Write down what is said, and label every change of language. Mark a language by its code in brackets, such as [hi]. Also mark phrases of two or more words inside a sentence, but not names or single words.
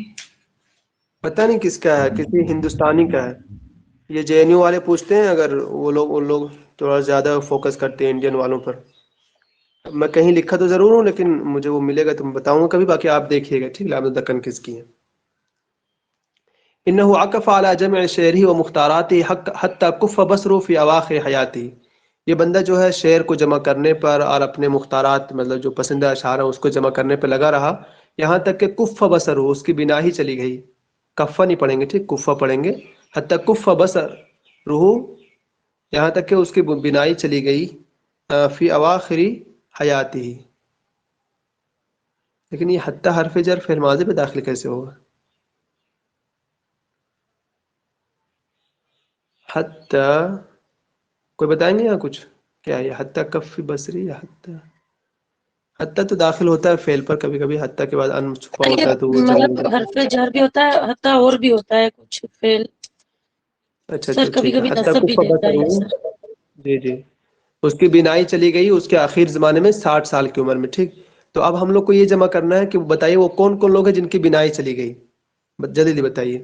[ur] پتہ نہیں کس کا ہے، کسی ہندوستانی کا ہے. یہ جے این یو والے پوچھتے ہیں، اگر وہ لوگ ان لوگ تھوڑا زیادہ فوکس کرتے ہیں انڈین والوں پر. میں کہیں لکھا تو ضرور ہوں، لیکن مجھے وہ ملے گا تو میں بتاؤں گا کبھی، باقی آپ دیکھیے گا ٹھیک. [ar] لامت الدکن [ur] کس کی ہے؟ [ar] انه عکف على جمع شعری و مختاراتی حتی کف بصرو فی اواخر حیاتی. [ur] یہ بندہ جو ہے شعر کو جمع کرنے پر اور اپنے مختارات مطلب جو پسندہ اشعار ہیں اس کو جمع کرنے پہ لگا رہا، یہاں تک کہ [ar] کف بصر [ur] ہو، اس کی بنا ہی چلی گئی. کفا نہیں پڑھیں گے ٹھیک، کفا پڑھیں گے. [ar] حتی کف بصر روح، [ur] یہاں تک کہ اس کی بنائی چلی گئی. [ar] فی اواخری حیاتی. [ur] لیکن یہ حتی حرف جر فعل ماضی پہ داخل کیسے ہوگا؟ حتی کوئی بتائیں گے یہاں کچھ کیا ہے؟ [ar] حتی کف بصری یا حتی؟ [ur] حتی تو داخل ہوتا ہے فعل پر کبھی کبھی، حتی کے بعد ان چھپا ہوتا ہے تو وہ جمع مطلب حرف جر بھی ہوتا ہے، حتی اور بھی ہوتا ہے کچھ فعل. اچھا سر اچھا کبھی ٹھیک ہے. کبھی حتی نصب بھی کف دیتا ہے بصر یہ ہو، سر. جی جی. اس کی بینائی چلی گئی اس کے آخر زمانے میں 60 سال کی عمر میں ٹھیک. تو اب ہم لوگ کو یہ جمع کرنا ہے کہ بتائیے وہ کون کون لوگ ہیں جن کی بینائی چلی گئی، جلدی بتائیے.